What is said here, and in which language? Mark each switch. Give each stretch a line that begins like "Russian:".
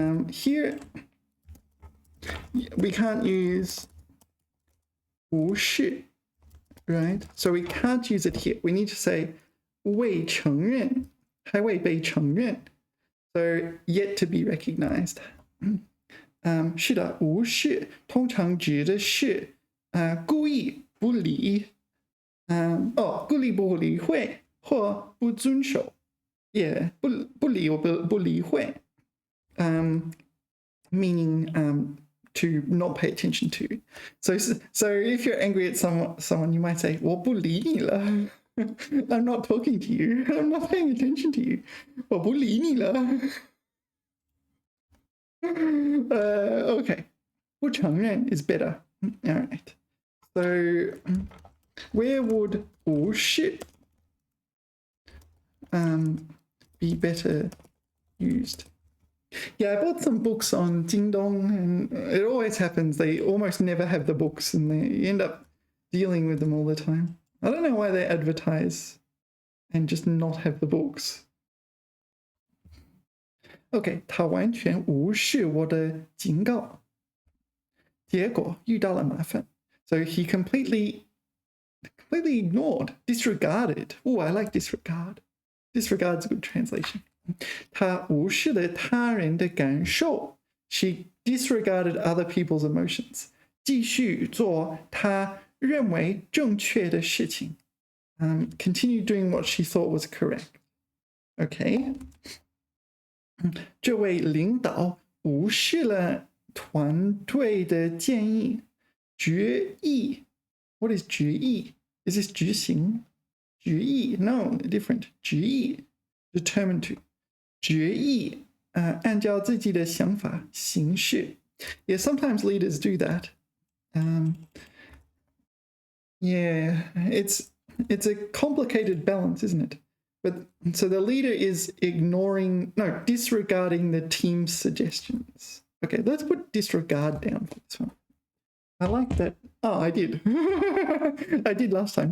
English: Here we can't use 无视, right? So we can't use it here. We need to say 未承认,
Chinese: 还未被承认.
English: So yet to be recognized.
Chinese: 是的，无视通常指的是故意不理，故意不理会或不遵守，也不理或不理会，
English: meaning to not pay attention to. So if you're angry at someone, you might say
Chinese: 我不理你了。
English: I'm not talking to you. I'm not paying attention to you.
Chinese: 我不理你了。
English: Okay. 不承认 is better. All right. So where would 无视 be better used? Yeah, I bought some books on Jingdong, and it always happens. They almost never have the books, and they end up dealing with them all the time. I don't know why they advertise and just not have the books.
Chinese: OK, 他完全无视我的警告，结果遇到了麻烦。
English: So he completely ignored, disregarded. Oh, I like disregard. Disregard's a good translation.
Chinese: 他无视了他人的感受。
English: She disregarded other people's emotions.
Chinese: 继续做他认为正确的事情。
English: Continue doing what she thought was correct. Okay.
Chinese: 这位领导无视了团队的建议，决议。
English: What is 决议?Is this 执行？决议 No, different. 决议 Determined to.
Chinese: 决议按照自己的想法行事。
English: Yeah, sometimes leaders do that. Yeah, it's a complicated balance, isn't it? But so the leader is disregarding the team's suggestions. Okay, let's put disregard down for this one. I like that. Oh, I did. I did last time.